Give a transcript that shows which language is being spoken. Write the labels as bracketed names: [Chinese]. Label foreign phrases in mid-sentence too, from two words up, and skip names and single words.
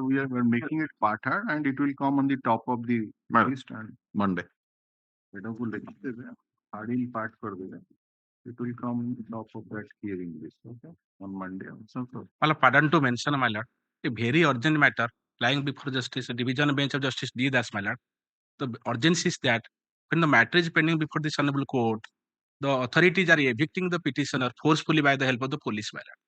[English] We're making it part hard and it will come on the top of the list and Monday. [Odia] ଏଟାକୁ ଲେଖିଦେବେ [English] hearing part [Odia] କରିଦେବେ [English] it will come on top of that hearing list, okay, on Monday also. Well, pardon to mention, my lord, a very urgent matter lying before justice, division bench of justice D. Das, my lord. The urgency is that when the matter is pending before this honorable court, the authorities are evicting the petitioner forcefully by the help of the police, my lord.